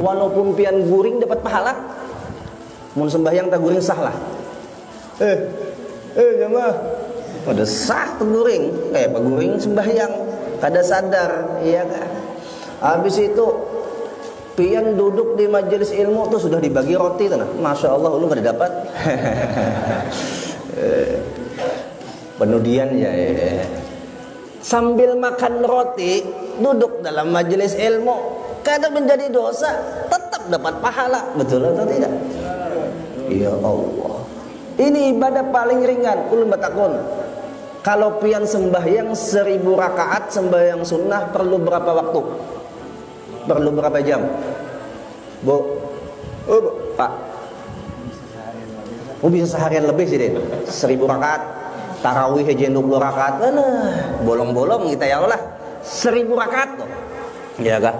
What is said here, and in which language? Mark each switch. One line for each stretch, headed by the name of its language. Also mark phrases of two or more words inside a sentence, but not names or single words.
Banjar: Walaupun pian guring
Indonesian: dapat pahala.
Banjar: Mun sembahyang tak guring sah lah.
Indonesian: Jamaah. Pada sah guring.
Banjar: Paguring sembahyang kada sadar, iya kan?
Indonesian: Habis itu pian duduk di majelis ilmu tuh sudah dibagi roti tuh nah.
Arabic: ما شاء الله
Indonesian: lu gak dapat. Penudian ya. Sambil makan roti duduk dalam majelis ilmu kadang menjadi dosa, tetap dapat pahala. Betul atau tidak?
Arabic: يا الله.
Indonesian: Ini ibadah paling ringan.
Banjar: Ulun batakun.
Indonesian: Kalau pian sembahyang 1000 rakaat sembahyang sunnah perlu berapa waktu? Perlu berapa jam? Bu, Pak. Bisa seharian lebih sih deh. 1000 rakaat. Tarawih aja 20 rakaat. Bolong-bolong kita
Arabic: يا الله.
Indonesian: 1000 rakaat tuh. Ya kan?